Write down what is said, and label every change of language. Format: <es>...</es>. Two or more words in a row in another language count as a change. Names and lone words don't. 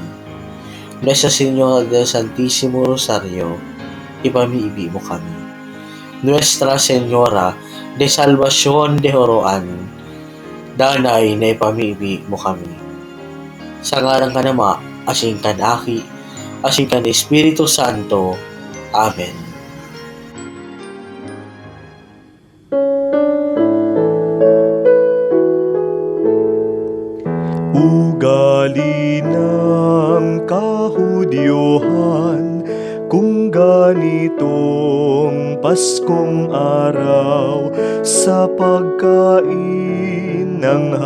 <bik>Nuestra Señora del Santísimo Rosario, ipamibi mo kami. Nuestra Señora de Salvación de Oroan, danay na ipamibi mo kami. Sa ngalan ka nama, asin kan Aki, asin kan Espiritu Santo. Amen.</bik> <tl>Ugali ng kahudyohan, kung ganitong Paskong araw, sa pagkain ng</tl>